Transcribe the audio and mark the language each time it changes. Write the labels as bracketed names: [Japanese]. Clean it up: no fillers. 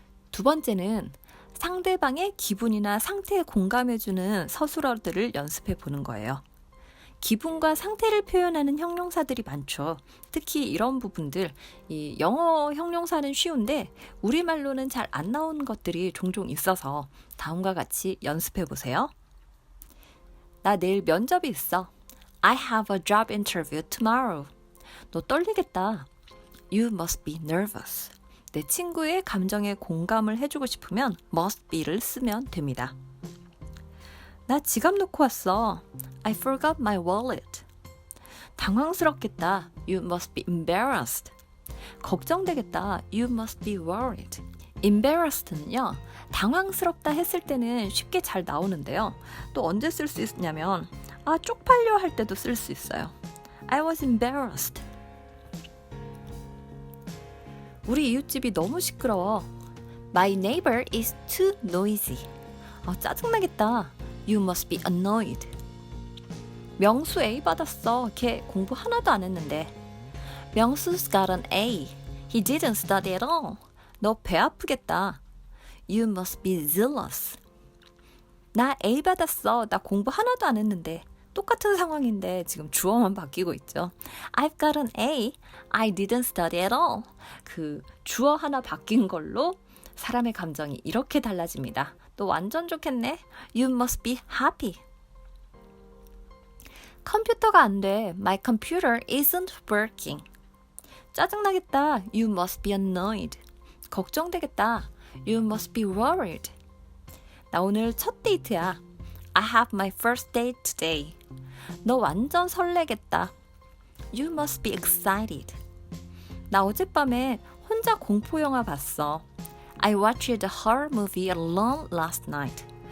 [Korean] 두 번째는 상대방의 기분이나 상태에 공감해주는 서술어들을 연습해 보는 거예요. 기분과 상태를 표현하는 형용사들이 많죠. 특히 이런 부분들, 이 영어 형용사는 쉬운데 우리말로는 잘 안 나오는 것들이 종종 있어서 다음과 같이 연습해 보세요. 나 내일 면접이 있어. [English] I have a job interview tomorrow. [Korean] 너 떨리겠다. [English] You must be nervous. [Korean] 내 친구의 감정에 공감을 해주고 싶으면 must be를 쓰면 됩니다. 나 지갑 놓고 왔어. [English] I forgot my wallet. [Korean] 당황스럽겠다. [English] You must be embarrassed. [Korean] 걱정되겠다. [English] You must be worried. [Korean] embarrassed는요. 당황스럽다 했을 때는 쉽게 잘 나오는데요. 또 언제 쓸 수 있냐면 쪽팔려 할 때도 쓸 수 있어요. [English] I was embarrassed. [Korean] 우리 이웃집이 너무 시끄러워. [English] My neighbor is too noisy. [Korean] 짜증나겠다. [English] You must be annoyed. [Korean] 명수 A 받았어. 걔 공부 하나도 안 했는데. [English] 명수's got an A. He didn't study at all. 너 배 아프겠다. You must be zealous. [Korean] 나 A 받았어. 나 공부 하나도 안 했는데. 똑같은 상황인데 지금 주어만 바뀌고 있죠. [English] I've got an A. I didn't study at all. [Korean] 그 주어 하나 바뀐 걸로 사람의 감정이 이렇게 달라집니다. 또 완전 좋겠네. [English] You must be happy. [Korean] 컴퓨터가 안 돼. [English] My computer isn't working. [Korean] 짜증나겠다. [English] You must be annoyed. [Korean] 걱정되겠다. [English] You must be worried. [Korean] 나 오늘 첫 데이트야. [English] I have my first date today. [Korean] 너 완전 설레겠다. [English] You must be excited. [Korean] 나 어젯밤에 혼자 공포영화 봤어. [English] I watched a horror movie alone last night.